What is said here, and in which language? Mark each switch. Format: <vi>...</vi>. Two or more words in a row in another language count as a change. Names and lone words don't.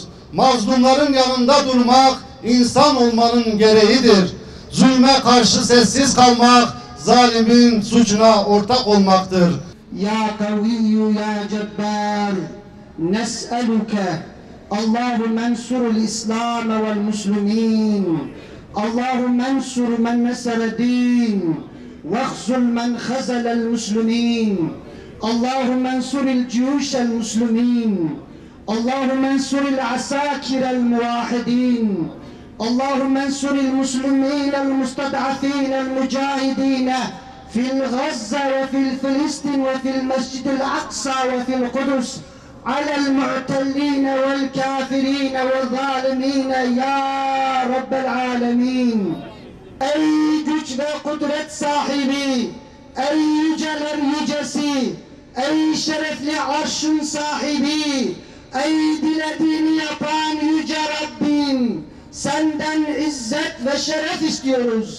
<tr>Mazlumların yanında durmak insan olmanın gereğidir. Zulme karşı sessiz kalmak zalimin suçuna ortak olmaktır.</tr> <ar>يا قوي يا جبار نسألك اللهم انصر الإسلام والمسلمين اللهم انصر من نصر الدين واخذل من خذل المسلمين اللهم انصر جيوش المسلمين اللهم انصر عساكر الموحدين اللهم انصر المسلمين المستضعفين المجاهدين في غزة وفي فلسطين وفي المسجد الأقصى وفي القدس على المعتلين والكافرين والظالمين يا رب العالمين.</ar> <tr>Ey güç ve kudret sahibi, ey yüceler yücesi, ey şerefli arşın sahibi, ey dilediğini yapan yüce Rabbim, senden izzet ve şeref istiyoruz.</tr>